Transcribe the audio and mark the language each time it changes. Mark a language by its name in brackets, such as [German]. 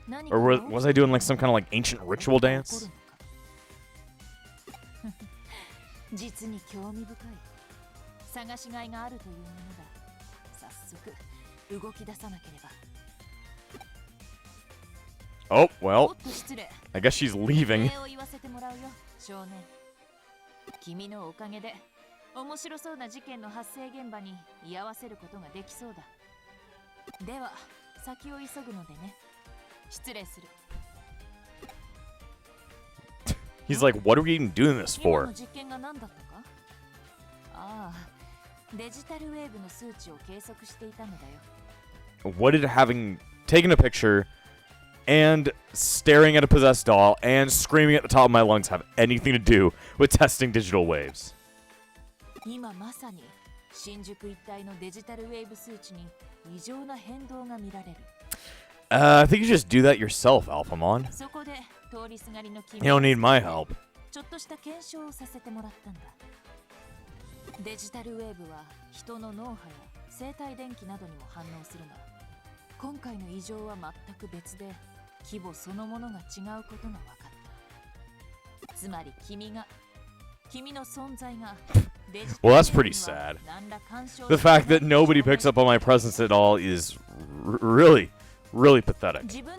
[English] Or was I doing like some kind of like ancient ritual dance? [Japanese] 実に興味深い。探しがいがあるというものだ。早速動き出さなければ。 [English] Oh, well, I guess she's leaving. [Japanese] 少年。君のおかげで面白そうな事件の発生現場に居合わせることができそうだ。では先を急ぐのでね。失礼する。 [English] He's like, what are we even doing this for? [Japanese] 実験が何だったか？ああ、デジタルウェーブの数値を計測していたのだよ。 [English] What did having taken a picture and staring at a possessed doll and screaming at the top of my lungs have anything to do with testing digital waves? [Japanese] 今まさに新宿一帯のデジタルウェーブ数値に異常な変動が見られる。 [English] I think you just do that yourself, Alphamon. You don't need my help. [Japanese] ちょっとした検証をさせてもらったんだ。デジタルウェーブは人の脳波や生体電気などにも反応するが、今回の異常は全く別で、規模そのものが違うことが分かった。つまり君の存在が [English] Well, that's pretty sad. The fact that nobody picks up on my presence at all is really pathetic.